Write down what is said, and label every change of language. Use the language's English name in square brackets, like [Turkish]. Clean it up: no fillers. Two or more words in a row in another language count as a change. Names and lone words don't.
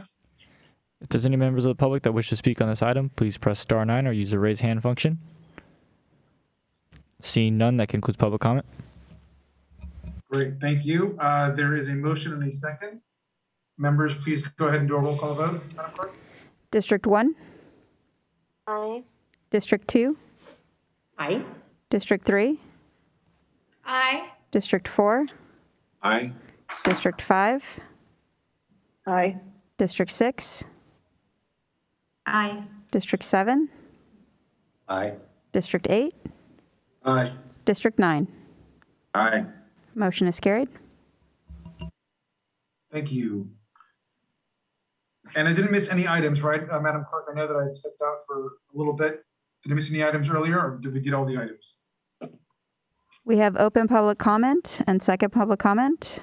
[English] If there's any members of the public that wish to speak on this item, please press star 9 or use the raise hand function. Seeing none, that concludes public comment. Great, thank you. There is a motion and a second. Members, please go ahead and do a roll call vote. Madam Clerk? District 1, Aye. District 2, Aye. District 3, Aye. District 4, Aye. District 5, Aye. District 6, Aye. District 7, Aye. District 8, Aye. District 9. Aye. Motion is carried. Thank you. And I didn't miss any items, right, Madam Clerk? I know that I had stepped out for a little bit. Did I miss any items earlier, or did we get all the items? We have open public comment and second public comment.